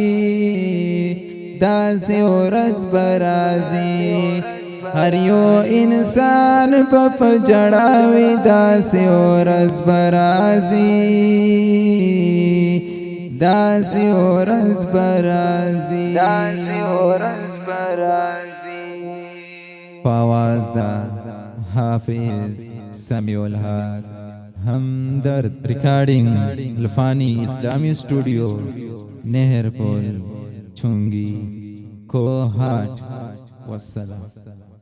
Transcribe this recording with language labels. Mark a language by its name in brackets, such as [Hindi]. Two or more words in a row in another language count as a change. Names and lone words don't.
[Pashto] داسې ورځ به راځي هر یو انسان به په ژړا وي داسې ورځ به راځي داسې ورځ به راځي داسې ورځ به راځي په آواز د حافظ سمیع الحق همدرد [Urdu] ریکارڈنگ لفانی اسلامی اسٹوڈیو نہر پول چونگی کوہاٹ والسلام